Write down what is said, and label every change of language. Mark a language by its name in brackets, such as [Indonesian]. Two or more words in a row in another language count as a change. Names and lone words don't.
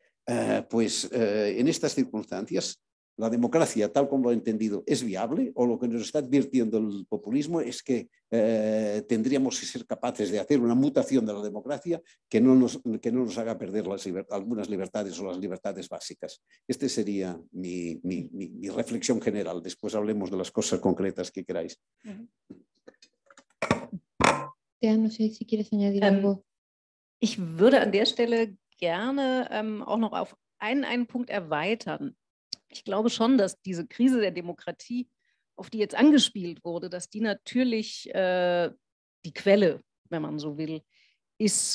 [Spanish] Pues en estas circunstancias, la democracia, tal como lo he entendido, es viable, o lo que nos está advirtiendo el populismo es que tendríamos que ser capaces de hacer una mutación de la democracia que no nos haga perder algunas libertades o las libertades básicas. Esta sería mi reflexión general. Después hablemos de las cosas concretas que queráis. Tea, no sé si quieres añadir algo. [German] Ich würde an der Stelle gerne auch noch auf einen Punkt erweitern. Ich glaube schon, dass diese Krise der Demokratie, auf die jetzt angespielt wurde, dass die natürlich die Quelle, wenn man so will, ist.